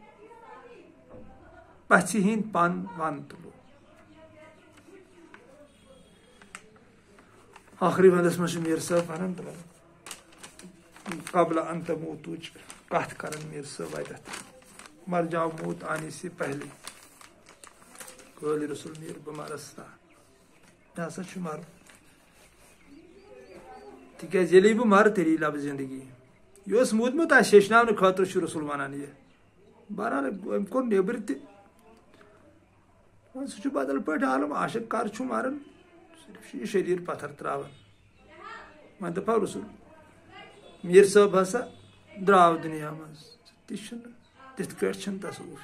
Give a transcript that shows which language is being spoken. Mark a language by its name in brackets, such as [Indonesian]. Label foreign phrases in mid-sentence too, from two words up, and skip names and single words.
[Kashmiri] پژھِ ہِنٛدۍ پن ون تُلو آخری بندس منٛز چھُ میٖر صٲب ونان [Arabic] قبل ان [Kashmiri] تموتٕچ کتھ کران میٖر صٲب اتٮ۪تھ [Urdu] مر جاو موت آنے سے پہلے [Kashmiri] قٲلۍ رسول میٖر بہٕ مرس نا مےٚ ہسا چھُ مرُن تِکیٛازِ ییٚلے بہٕ مرٕ تیٚلی لبہٕ زندگی یہِ اوس موٗدمُت آسہِ ہیٚچھناونہٕ خٲطرٕ چھُ رسول ونان یہِ بہرحال أمۍ کوٚر نیٚبرٕ تہِ وۄنۍ سُہ چھُ بدل پٲٹھۍ عالم عاشق کر چھُ مران صرف چھُ یہِ شریٖر پتھر تراوان وۄنۍ دپہو رسول میٖر صٲب ہسا درٛاو دُنیا منٛز تہِ چھُنہٕ تِتھ کٲٹھۍ چھُنہٕ تصوُف